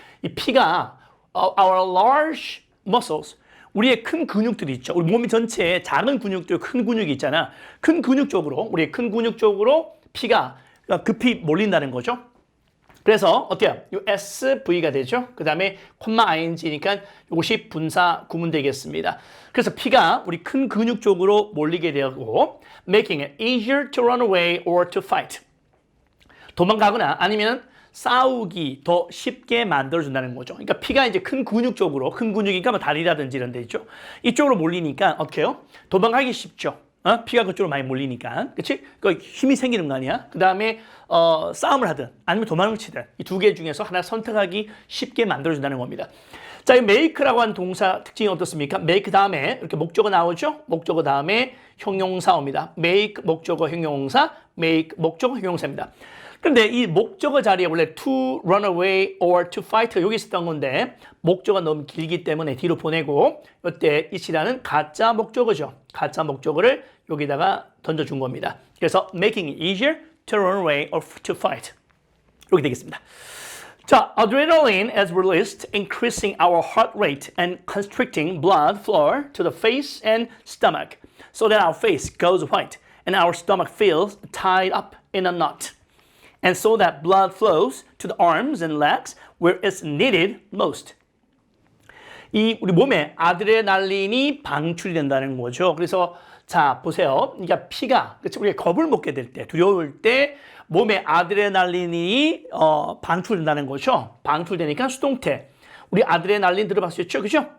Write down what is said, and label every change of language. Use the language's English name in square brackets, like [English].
[Korean] 이 피가 [English] our large muscles, [Korean] 우리의 큰 근육들이 있죠. 우리 몸 전체에 작은 근육들, 큰 근육이 있잖아. 우리의 큰 근육 쪽으로 피가 급히 몰린다는 거죠. 그래서 어때요? 이 SV가 되죠. 그 다음에 콤마 ING니까 이것이 분사 구문 되겠습니다. 그래서 피가 우리 큰 근육 쪽으로 몰리게 되고 [English] making it easier to run away or to fight. [Korean] 도망가거나 아니면 싸우기 더 쉽게 만들어준다는 거죠. 그러니까 피가 이제 큰 근육 쪽으로, 큰 근육이니까 뭐 다리라든지 이런 데 있죠. 이쪽으로 몰리니까 어떻게 해요? 도망가기 쉽죠. 피가 그쪽으로 많이 몰리니까. 그치? 그 힘이 생기는 거 아니야? 그 다음에, 싸움을 하든 아니면 도망을 치든 이 두 개 중에서 하나 선택하기 쉽게 만들어준다는 겁니다. 자, 이 make라고 하는 동사 특징이 어떻습니까? make 다음에 이렇게 목적어 나오죠? 목적어 다음에 형용사 옵니다. make 목적어 형용사, make 목적어 형용사입니다. 그런데 이 목적어 자리에 원래 [English] to run away or to fight [Korean] 여기 있었던 건데 목적어가 너무 길기 때문에 뒤로 보내고 이때 이치라는 가짜 목적어죠. 가짜 목적어를 여기다가 던져준 겁니다. 그래서 [English] making it easier to run away or to fight [Korean] 이렇게 되겠습니다. [English] 자, adrenaline is released, increasing our heart rate and constricting blood flow to the face and stomach so that our face goes white and our stomach feels tied up in a knot. And so that blood flows to the arms and legs where it's needed most. [Korean] 이 우리 몸에 아드레날린이 방출이 된다는 거죠. 그래서 자 보세요. 그러니까 피가 그치 우리가 겁을 먹게 될 때, 두려울 때 몸에 아드레날린이 방출된다는 거죠. 방출되니까 수동태. 우리 아드레날린 들어봤었죠, 그죠?